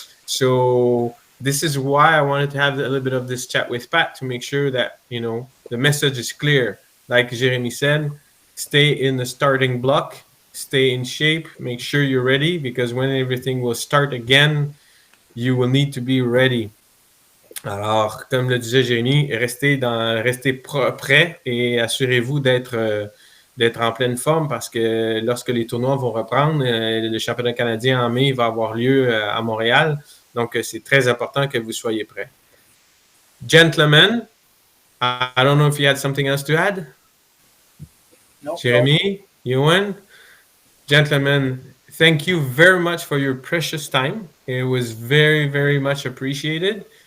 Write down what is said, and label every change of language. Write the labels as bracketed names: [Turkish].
[English] So this is why I wanted to have a little bit of this chat with Pat, to make sure that the message is clear. Like Jeremy said, stay in the starting block, stay in shape, make sure you're ready, because when everything will start again, you will need to be ready. [French] Alors, comme le disait Jérémy, restez prêt et assurez-vous d'être d'être en pleine forme parce que lorsque les tournois vont reprendre, le championnat canadien en mai va avoir lieu à Montréal. Donc, c'est très important que vous soyez prêts. [English] Gentlemen, I don't know if you had something else to add. No, Jeremy, Ewan, gentlemen, thank you very much for your precious time. It was very, very much appreciated.